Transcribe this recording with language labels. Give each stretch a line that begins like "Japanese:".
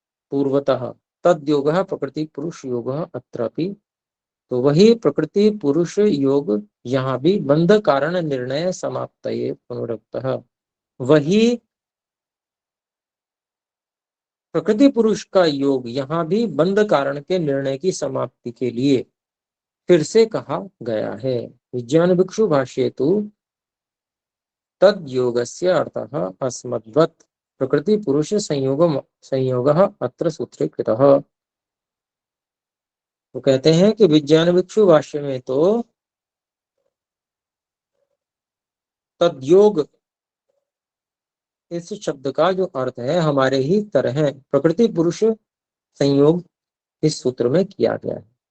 Sanskrit: पूर्वतः तद्योगः प्रकृति पुरुष योगः अत्रापि,
Hindi: तो वही प्रकृति पुरुष योग यहाँ भी
Sanskrit: बंध कारण निर्णय समाप्तये पुनरुक्तः,
Hindi: वही प्रकृति पुरुष का योग यहाँ भी बंध कारण के निर्णय की समाप्ति के लिए फिर से कहा गया है।
Sanskrit: विज्ञान भिक्षु भाष्येतु तद्योगस्य अर्थः अस्मद्वत् प्रकृति पुरुष संयोगः अत्र सूत्रे कृतः।
Hindi: तो कहते हैं कि विज्ञान भिक्षु भाष्य में तो तद्योग इस शब्द का जो अर्थ है हमारे ही तरह प्रकृति पुरुष संयोग इस सूत्र में किया गया है।